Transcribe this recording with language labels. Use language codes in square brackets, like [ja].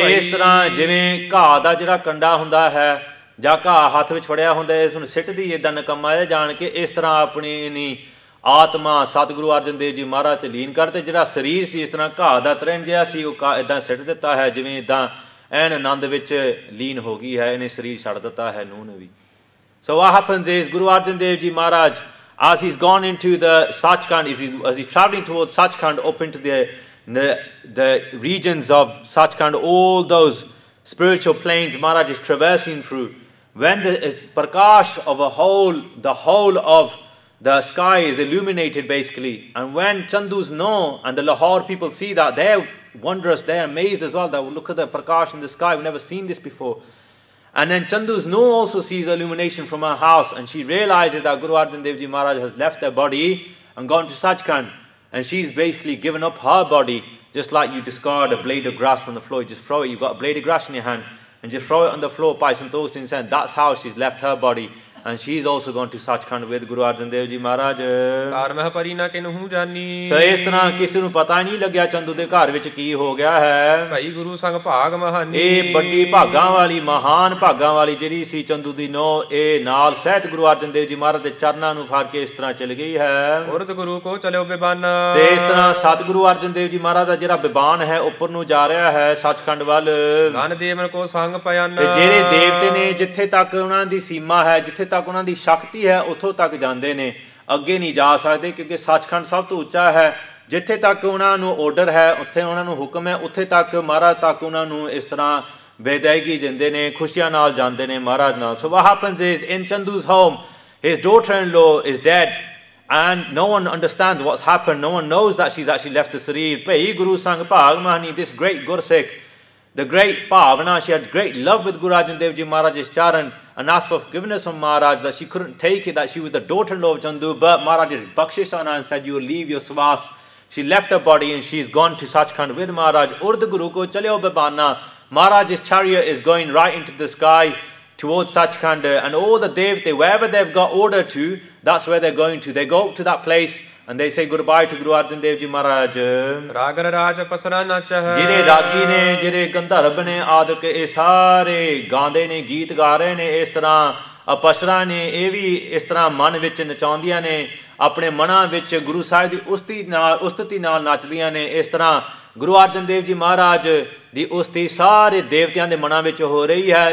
[pa] ਤੇ ਇਸ ਤਰ੍ਹਾਂ ਜਿਵੇਂ ਘਾਹ ਦਾ ਜਿਹੜਾ ਕੰਡਾ ਹੁੰਦਾ ਹੈ ਜਾਂ ਘਾਹ ਹੱਥ ਵਿੱਚ ਫੜਿਆ ਹੁੰਦਾ, ਇਸ ਨੂੰ ਸਿੱਟਦੀ ਏਦਾਂ ਨਕਮਾ ਇਹ ਜਾਣ ਕੇ, ਇਸ ਤਰ੍ਹਾਂ ਆਪਣੀ ਨੀ ਆਤਮਾ ਸਤਿਗੁਰੂ ਅਰਜਨ ਦੇਵ ਜੀ ਮਹਾਰਾਜ ਤੇ ਲੀਨ ਕਰਦੇ। ਜਿਹੜਾ ਸਰੀਰ ਸੀ ਇਸ ਤਰ੍ਹਾਂ ਘਾਹ ਦਾ ਤ੍ਰਿਣ ਜਿਹਾ ਸੀ, ਉਹ ਏਦਾਂ ਸਿੱਟ ਦਿੱਤਾ ਹੈ, ਜਿਵੇਂ ਏਦਾਂ ਐਨ ਆਨੰਦ ਵਿੱਚ ਲੀਨ ਹੋ ਗਈ ਹੈ, ਇਹਨੇ ਸਰੀਰ ਛੱਡ ਦਿੱਤਾ ਹੈ ਨੂੰਹ ਨੇ ਵੀ। [en] So what happens is Guru Arjan Dev Ji Maharaj, as he's gone into the Sachkhand, as he's traveling towards Sachkhand, up into the regions of Sachkhand, all those spiritual planes Maharaj is traversing through. When the prakash of the whole of the sky is illuminated basically, and when Chandus know and the Lahore people see that, they're wondrous, they're amazed as well, that look at the prakash in the sky, we've never seen this before. And then Chandu's no also sees illumination from her house, and she realizes that Guru Arjan Dev Ji Maharaj has left her body and gone to Sachkhand, and she's basically given up her body, just like you discard a blade of grass on the floor. You just throw it, you've got a blade of grass in your hand, and just throw it on the floor by Santosh Singh Sen. That's how she's left her body, and she's also gone to Sachkhand with Guru Arjan Dev Ji Maharaj. [pa] ਘਰ ਮਹਿ ਪਰੀ ਨਾ ਕਿਨਹੂ ਜਾਨੀ, ਸੋ ਇਸ ਤਰ੍ਹਾਂ ਕਿਸੇ ਨੂੰ ਪਤਾ ਹੀ ਨਹੀਂ ਲੱਗਿਆ ਚੰਦੂ ਦੇ ਘਰ ਵਿੱਚ ਕੀ ਹੋ ਗਿਆ ਹੈ। ਭਾਈ ਗੁਰੂ ਸੰਗ ਭਾਗ ਮਹਾਨੀ, ਇਹ ਵੱਡੀ ਭਾਗਾਂ ਵਾਲੀ, ਮਹਾਨ ਭਾਗਾਂ ਵਾਲੀ ਜਿਹੜੀ ਸੀ ਚੰਦੂ ਦੀ ਨੋ, ਇਹ ਨਾਲ ਸਹਿਤ ਗੁਰੂ ਅਰਜਨ ਦੇਵ ਜੀ ਮਹਾਰਾਜ ਦੇ ਚਰਨਾਂ ਨੂੰ ਫੜ ਕੇ ਇਸ ਤਰ੍ਹਾਂ ਚਲ ਗਈ ਹੈ। ਉਰਦ ਗੁਰੂ ਕੋ ਚਲਿਓ ਬਿਬਾਨਾ, ਤੇ ਇਸ ਤਰ੍ਹਾਂ ਸਤਿਗੁਰੂ ਅਰਜਨ ਦੇਵ ਜੀ ਮਹਾਰਾਜ ਦਾ ਜਿਹੜਾ ਬਿਬਾਨ ਹੈ ਉੱਪਰ ਨੂੰ ਜਾ ਰਿਹਾ ਹੈ ਸੱਚਖੰਡ ਵੱਲ। ਗਨ ਦੇਵਨ ਕੋ ਸੰਗ ਪਿਆਨਾ, ਤੇ ਜਿਹੜੇ ਦੇਵਤੇ ਨੇ ਜਿੱਥੇ ਤੱਕ ਉਹਨਾਂ ਦੀ ਸੀਮਾ ਹੈ, ਜਿੱਥੇ ਤੱਕ ਉਹਨਾਂ ਦੀ ਸ਼ਕਤੀ ਹੈ, ਉੱਥੋਂ ਤੱਕ ਜਾਂਦੇ ਨੇ, ਅੱਗੇ ਨਹੀਂ ਜਾ ਸਕਦੇ, ਕਿਉਂਕਿ ਸੱਚਖੰਡ ਸਭ ਤੋਂ ਉੱਚਾ ਹੈ। ਜਿੱਥੇ ਤੱਕ ਉਹਨਾਂ ਨੂੰ ਆਰਡਰ ਹੈ, ਉੱਥੇ ਉਹਨਾਂ ਨੂੰ ਹੁਕਮ ਹੈ, ਉੱਥੇ ਤੱਕ ਮਹਾਰਾਜ ਤੱਕ ਉਹਨਾਂ ਨੂੰ ਇਸ ਤਰ੍ਹਾਂ ਬੇਦਾਇਗੀ ਦਿੰਦੇ ਨੇ, ਖੁਸ਼ੀਆਂ ਨਾਲ ਜਾਂਦੇ ਨੇ ਮਹਾਰਾਜ ਨਾਲ। [en] So what happens is in Chandu's home, his daughter-in-law is dead, and no one understands what's happened. No one knows that she's actually left the Sarir. [pa] Bhai Guru Sang Bhag Mahani, [en] this great Gursikh, the great Bhavana, she had great love with Guru Arjan Dev Ji Maharaj's charan, and asked for forgiveness from Maharaj that she couldn't take it, that she was the daughter-in-law of Chandu, but Maharaj did bakshish on her and said, you will leave your svas. She left her body and she's gone to Sachkhand with Maharaj. [pa] Urd Guru ko chaleo bibana. [en] Maharaj's chariot is going right into the sky towards Sachkhand, and all the devte, wherever they've got order to, that's where they're going to. They go up to that place and they say goodbye to Guru Arjan Dev Ji Maharaj. [pa] ਰਾਗਰ ਰਾਜ ਪਸਰਾ ਨਚਹ ਜਿਹੜੇ ਰਾਗੀ ਨੇ, ਜਿਹੜੇ ਗੰਧਰਵ ਨੇ ਆਦਿਕ, ਇਹ ਸਾਰੇ ਗਾਉਂਦੇ ਨੇ, ਗੀਤ ਗਾ ਰਹੇ ਨੇ। ਇਸ ਤਰ੍ਹਾਂ ਅਪਸਰਾ ਨੇ, ਇਹ ਵੀ ਇਸ ਤਰ੍ਹਾਂ ਮਨ ਵਿੱਚ ਨਚਾਉਂਦੀਆਂ ਨੇ, ਆਪਣੇ ਮਨਾਂ ਵਿੱਚ ਗੁਰੂ ਸਾਹਿਬ ਦੀ ਉਸਤਤੀ ਨਾਲ ਨੱਚਦੀਆਂ ਨੇ। ਇਸ ਤਰ੍ਹਾਂ ਗੁਰੂ ਅਰਜਨ ਦੇਵ ਜੀ ਮਹਾਰਾਜ ਦੀ ਉਸਤਤੀ ਸਾਰੇ ਦੇਵਤਿਆਂ ਦੇ ਮਨਾਂ ਵਿੱਚ ਹੋ ਰਹੀ ਹੈ।